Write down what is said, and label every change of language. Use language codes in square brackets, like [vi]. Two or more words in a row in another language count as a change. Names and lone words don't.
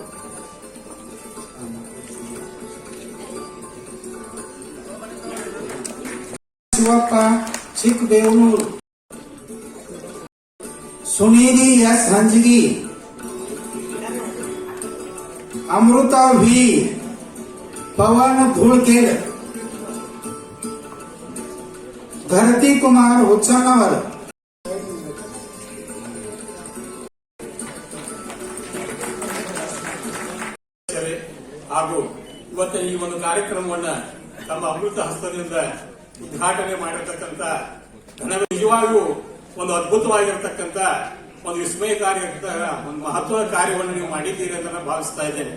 [kn] शिवप्पा चिकबेवूर, सुनीली एस हंजगी, अमृता वी, पवन धूलखेड, धरती कुमार हुच्चनवर, ಹಾಗೂ ಇವತ್ತು ಈ ಒಂದು ಕಾರ್ಯಕ್ರಮವನ್ನ ತಮ್ಮ ಅಮೃತ ಹಸ್ತದಿಂದ ಉದ್ಘಾಟನೆ ಮಾಡಿರತಕ್ಕಂಥ ನಿಜವಾಗಿಯೂ ಒಂದು ಅದ್ಭುತವಾಗಿರತಕ್ಕಂಥ ಒಂದು ವಿಸ್ಮಯಕಾರಿ ಒಂದು ಮಹತ್ವದ ಕಾರ್ಯವನ್ನು ನೀವು ಮಾಡಿದ್ದೀರಿ ಅಂತ ನಾನು ಭಾವಿಸ್ತಾ ಇದ್ದೇನೆ.